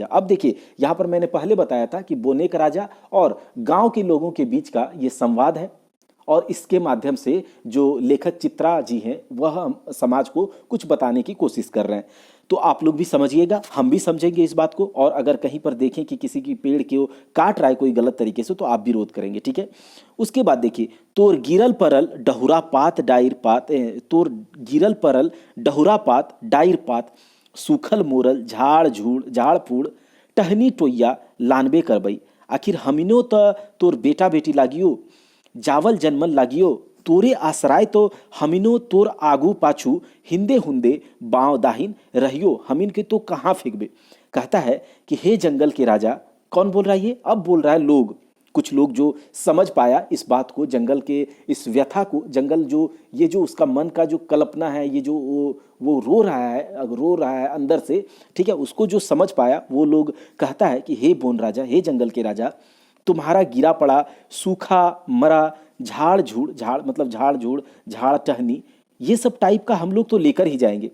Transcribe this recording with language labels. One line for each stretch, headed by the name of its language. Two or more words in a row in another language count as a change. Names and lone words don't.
Hindi: अब देखिए यहाँ पर मैंने पहले बताया था कि बोने का राजा और गांव के लोगों के बीच का ये संवाद है, और इसके माध्यम से जो लेखक चित्रा जी हैं वह समाज को कुछ बताने की कोशिश कर रहे हैं। तो आप लोग भी समझिएगा, हम भी समझेंगे इस बात को, और अगर कहीं पर देखें कि किसी की पेड़ को काट रहा है कोई गलत तरीके से, तो आप विरोध करेंगे, ठीक है। उसके बाद देखिए,
Sadri: तोर गिरल परल डहुरा पात डाइर पात, तोर गिरल परल डहुरा पात डाइर पात, सूखल मोरल झाड़ फूड़ टहनी टोइया लानबे करबई। आखिर हमिनो तोर बेटा बेटी लागियो, जावल जन्मल लागियो, तोरे आसराय तो हमिनो तोर आगू पाछू हिंदे हुंदे बाँव दाहिन रहियो, हमिन के तो कहाँ फेंकबे।
Hindi: कहता है कि हे जंगल के राजा, कौन बोल रहा है ये, अब बोल रहा है लोग, कुछ लोग जो समझ पाया इस बात को, जंगल के इस व्यथा को, जंगल जो ये जो उसका मन का जो कल्पना है, ये जो वो रो रहा है अंदर से, ठीक है, उसको जो समझ पाया वो लोग कहता है कि हे बोन राजा, हे जंगल के राजा, तुम्हारा गिरा पड़ा सूखा मरा झाड़ मतलब झाड़ टहनी, ये सब टाइप का हम लोग तो लेकर ही जाएंगे।